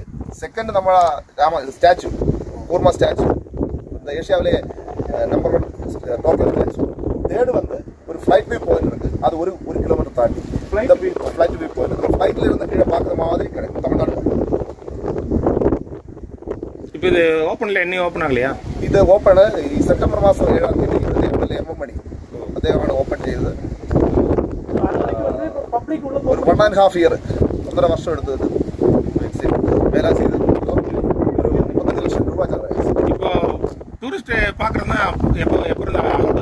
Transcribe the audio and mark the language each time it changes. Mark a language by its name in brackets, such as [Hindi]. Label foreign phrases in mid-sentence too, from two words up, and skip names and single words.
[Tamil] செகண்ட் நம்ம ஸ்டாச்சு, கூர்மா ஸ்டாச்சு, இந்த ஏஷியாவிலே நம்பர் 1 டோக்கியோ ஸ்டாச்சு. தேர்டு வந்து ஒரு [English] flight view point [Tamil] இருக்கு. அது ஒரு கிலோமீட்டர் தாண்டி [English] flight view point. [Tamil] ஃப்ளைட்டில் இருந்து கீழே பார்க்குற மாதிரி கிடைக்கும் தமிழ்நாடு. இப்போ இது ஓப்பனில் என்ன ஓப்பன் ஆகலையா? [Malayalam] ഇത് ഓപ്പൺ ഈ സെപ്റ്റംബർ മാസം 7-ാം തീയതി എം മണി അദ്ദേഹമാണ് ഓപ്പൺ ചെയ്തത്. ഒരു 1.5 ഇയർ 1.5 വർഷം എടുത്തത് വേല ചെയ്ത് ഒരു 35 ലക്ഷം രൂപ ചെലവായി. [Tamil] இப்போ டூரிஸ்ட் பார்க்குறதுனா எப்போ இருந்தாலும்